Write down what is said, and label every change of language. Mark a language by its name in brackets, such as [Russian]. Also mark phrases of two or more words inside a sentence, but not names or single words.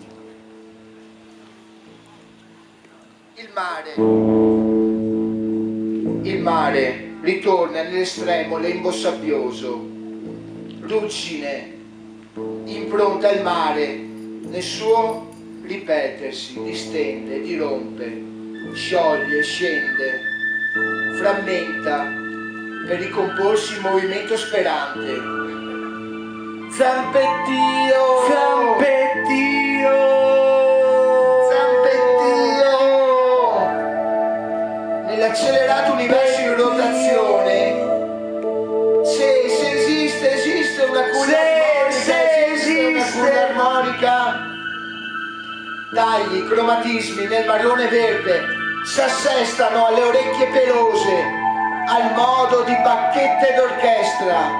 [Italian] Il mare ritorna nell'estremo lembo sabbioso, ruggine, impronta il mare nel suo ripetersi, distende, dirompe, scioglie, scende, frammenta per ricomporsi in movimento sperante. Zampettio, zampettio, zampettio, nell'accelerato universo in rotazione. Se esiste una culla armonica, tagli, cromatismi nel marrone verde s'assestano alle orecchie pelose, al modo di bacchette d'orchestra.